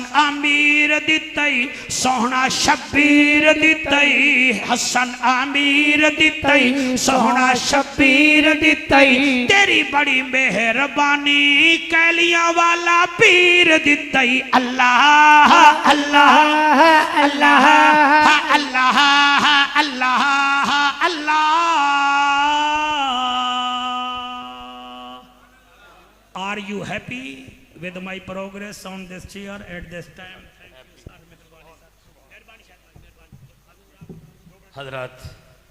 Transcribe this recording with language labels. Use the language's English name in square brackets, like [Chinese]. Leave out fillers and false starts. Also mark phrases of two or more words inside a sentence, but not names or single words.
[Punjabi] عامیر دیتائی سوہنا شبیر دیتائی حسن عامیر دیتائی سوہنا شبیر دیتائی تیری بڑی مہربانی کیلیاں والا پیر دیتائی اللہ اللہ اللہ اللہ اللہ اللہ [English] Are you happy with my progress on this chair at this time? Thank you, sir. [Urdu] حضرات